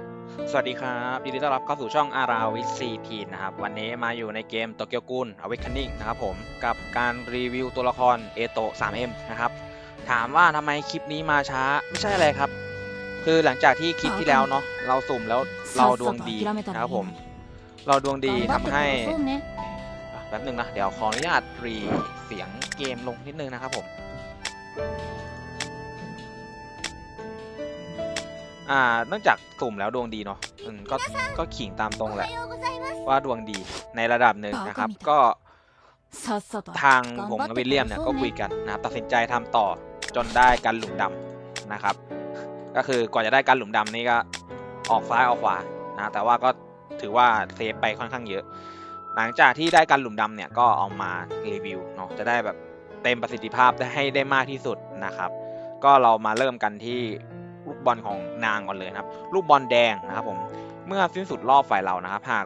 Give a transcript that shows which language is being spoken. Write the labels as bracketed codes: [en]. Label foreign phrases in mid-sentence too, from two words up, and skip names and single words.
[th] สวัสดีครับยินดีต้อนรับเข้าสู่ช่องอาราวิซีทีนะครับวันนี้มาอยู่ในเกมโตเกียวกูลอเวค e น i n g นะครับผมกับการรีวิวตัวละครเอโตะ 3M นะครับถามว่าทำไมคลิปนี้มาช้าไม่ใช่อะไรครับคือหลังจากที่คลิปที่ [ja] バカ [th] แล้ว [ja] みたい。 [th] เนาะเราสุ่มแล้วเรา [ja] さっ [th] ดวงดี [ja] さと諦めた [th] นะครับผม [ja] らいいのに。 [th] เราดวงดี [ja] 頑張って [th] ทำให้ [ja] 殺そうね。 [th] แป๊บหนึ่งนะเดี๋ยวขออนุญาตรีเสียงเกมลงนิดนึงนะครับผมเนื่องจากสุ่มแล้วดวงดีเนาะก็ขิงตามตรงแหละว่าดวงดีในระดับหนึ่ง [ja] バ [th] นะครับ [ja] カみたい。 [th] ก็ [ja] さっさと [th] ทางผม [ja] 頑張って [th] กับวิลเลียม [ja] 殺そう [th] เนี่ยก็คุย [ja] ね。 [th] กันนะครับตัดสินใจทำต่อจนได้กันหลุมดำนะครับก็คือก่อนจะได้กันหลุมดำนี่ก็ออกซ้ายออกขวานะแต่ว่าก็ถือว่าเซฟไปค่อนข้างเยอะหลังจากที่ได้กันหลุมดำเนี่ยก็เอามารีวิวเนาะจะได้แบบ เต็มประสิทธิภาพได้ให้ได้มากที่สุดนะครับก็เรามาเริ่มกันที่ลูกบอลของนางก่อนเลยนะครับลูกบอลแดงนะครับผมเมื่อสิ้นสุดรอบฝ่ายเรานะครับหาก